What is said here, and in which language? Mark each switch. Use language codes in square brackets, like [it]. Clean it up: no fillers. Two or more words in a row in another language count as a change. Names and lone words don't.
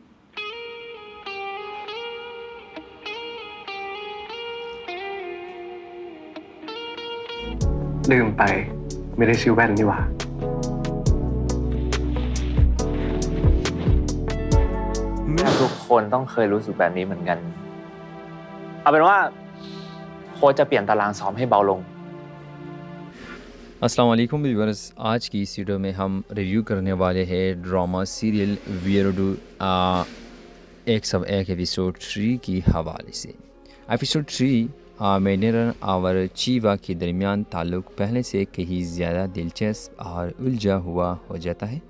[th] ลืมไปไม่ได้ชื่อแว่นนี่หว่า ทุกคนต้องเคยรู้สึกแบบนี้เหมือนกันเอาเป็นว่าโค้ชจะเปลี่ยนตารางซ้อมให้เบาลง [ar] السلام عليكم [hi] व्यूअर्स आज की इस वीडियो में हम रिव्यू करने वाले हैं [en] drama serial [hi] वीरडू 101 एपिसोड 3 की हवाले से एपिसोड 3 में निरन और चीवा के दरमियान ताल्लुक़ पहले से कहीं ज़्यादा दिलचस्प और उलझा हुआ हो जाता है।